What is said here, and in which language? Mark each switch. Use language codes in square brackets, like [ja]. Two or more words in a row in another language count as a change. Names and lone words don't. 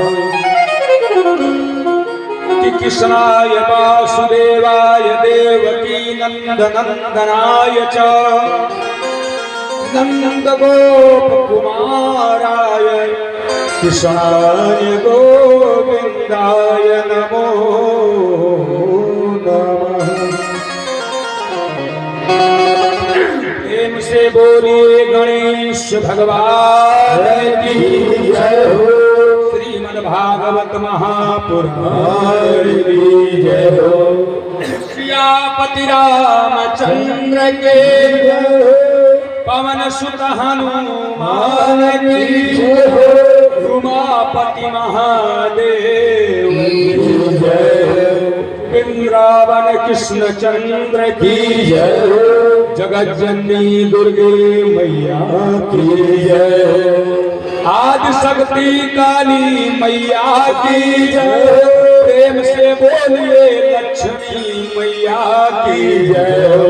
[sa] कृष्णाय वासुदेवाय देवकी नंदनंदनाय च नंदगोपकुमाराय कृष्णाय गोविंदाय नमो नमः। [hi] प्रेम से बोलिए गणेश भगवान की जय हो। श्रीमद्भागवत महापुराण की जय हो। सियापति रामचंद्र के पवन सुत हनुमान की जय हो। उमापति महादेव की जय हो। वृंदावन कृष्ण चंद्र की जय हो। जगत जननी दुर्गे मैया की जय हो। आदि शक्ति काली मैया की जय। प्रेम से बोलिए लक्ष्मी मैया की जय हो।